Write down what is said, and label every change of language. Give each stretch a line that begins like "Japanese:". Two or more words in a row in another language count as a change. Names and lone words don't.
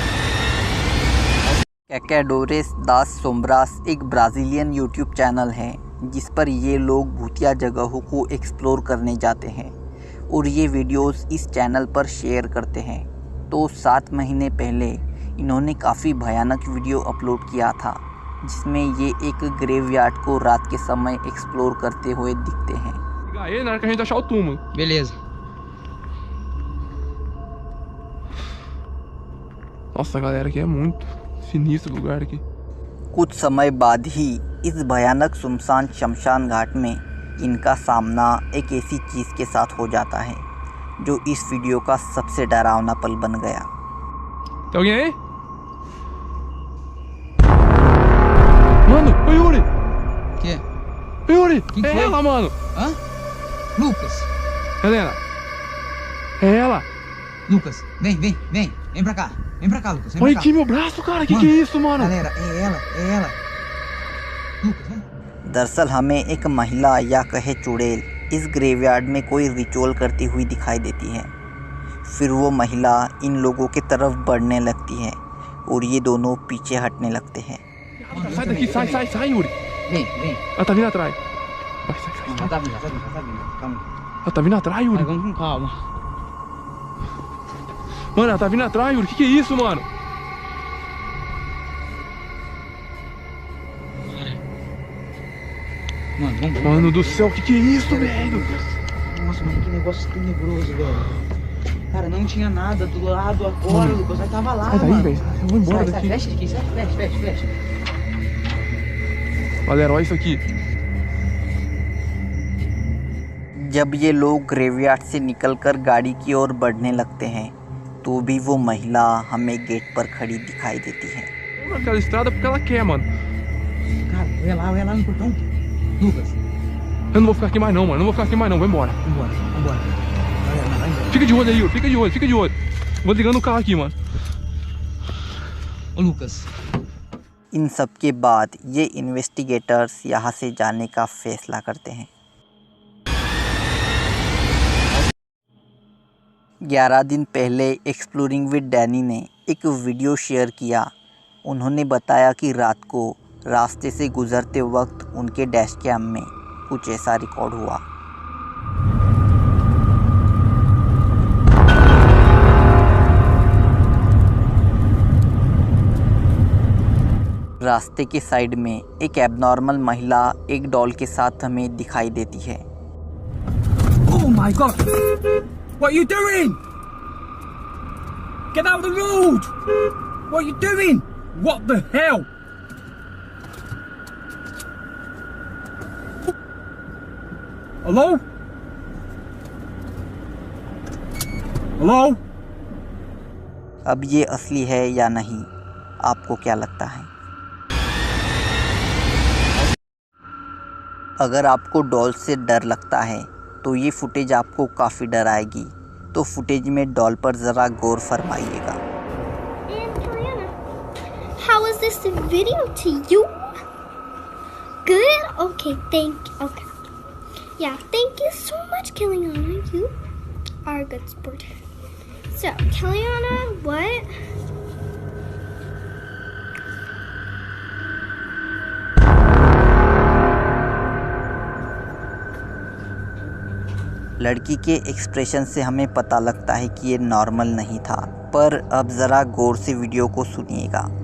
Hindi: कैकेडोरेस दास सोम्ब्रास एक
English: Brazilian YouTube channel
Hindi: है जिस पर ये लोग भूतिया जगहों को एक्सप्लोर करने जाते हैं और ये वीडियोस इस चैनल पर शेयर करते हैं। तो 7 महीने पहले इन्होंने काफ़ी भयानक वीडियो अपलोड किया था, जिसमें ये एक ग्रेवयार्ड को रात के समय एक्सप्लोर करते हुए दिखते हैं।
Portuguese: Ligar ele na hora que a gente achar o túmulo. Beleza. Nossa, galera, aqui é muito sinistro o lugar aqui.
Hindi: कुछ समय बाद ही इस भयानक सुनसान शमशान घाट में इनका सामना एक ऐसी चीज़ के साथ हो जाता है जो इस वीडियो का सबसे डरावना पल बन गया।
Portuguese: Tem alguém aí? Mano, o Yuri! Que? O Yuri! Quem É foi? ela, mano! Hã? Lucas. Helena! É ela! Lucas, vem, vem, vem. Vem pra cá. Vem pra cá, Lucas. Vem Olha pra cá. aqui meu braço, cara! Que é isso, mano? Galera, é ela, é ela. Lucas, vem.
Hindi: दरअसल हमें एक महिला या कहे चुड़ैल इस ग्रेवयार्ड में कोई रिचुअल करती हुई दिखाई देती है। फिर वो महिला इन लोगों की तरफ बढ़ने लगती है और ये दोनों पीछे हटने लगते हैं।
Portuguese: Sai daqui, sai, sai, sai, Yuri! Vem, vem. Ela tá vindo atrás. Vai, sai, sai, Não, sai. tá vindo, tá vindo, tá vindo. Calma. Ela tá vindo atrás, Yuri. Mas vamos com calma. Mano, ela tá vindo atrás, Yuri. Que é isso, mano? Mano, vamos. Mano do céu, que é isso, velho? Nossa, mano, que negócio tenebroso, velho. Cara, não tinha nada do lado agora, Lucas. Nós tava lá, Sai daí, mano. velho. Eu vou embora Sai, daqui. fecha aqui, sai, fecha, fecha, fecha. Galera, olha isso aqui.
Hindi: जब ये लोग ग्रेवयार्ड से निकलकर गाड़ी की ओर बढ़ने लगते हैं तो भी वो महिला हमें गेट पर खड़ी दिखाई देती है।
Portuguese: Vamos naquela estrada porque ela quer, mano. Cara, olha lá no portão. Lucas, Eu não vou ficar aqui mais não, mano. Eu não vou ficar aqui mais não. Vou embora. vambora, vambora. Galera, vai embora. Fica de olho aí, Yuri. Fica de olho, fica de olho. Vou ligando o carro aqui, mano. Ô, Lucas.
Hindi: इन सब के बाद ये इन्वेस्टिगेटर्स यहाँ से जाने का फैसला करते हैं। 11 दिन पहले एक्सप्लोरिंग विद डैनी ने एक वीडियो शेयर किया। उन्होंने बताया कि रात को रास्ते से गुजरते वक्त उनके
English: dash cam
Hindi: में कुछ ऐसा रिकॉर्ड हुआ। रास्ते के साइड में एक एबनॉर्मल महिला एक डॉल के साथ हमें दिखाई देती है।
English: Oh my god! What are you doing? Get out of the road! What are you doing? What the hell? Hello? Hello?
Hindi: अब ये असली है या नहीं, आपको क्या लगता है? अगर आपको डॉल से डर लगता है तो ये फुटेज आपको काफ़ी डराएगी। तो फुटेज में डॉल पर ज़रा गौर फरमाइएगा।
English: And Kaliana, how was this video to you? Good? Okay, okay. Yeah, thank you so much, Kaliana. You are a good sport. So, Kaliana, what?
Hindi: लड़की के एक्सप्रेशन से हमें पता लगता है कि ये नॉर्मल नहीं था, पर अब ज़रा गौर से वीडियो को सुनिएगा।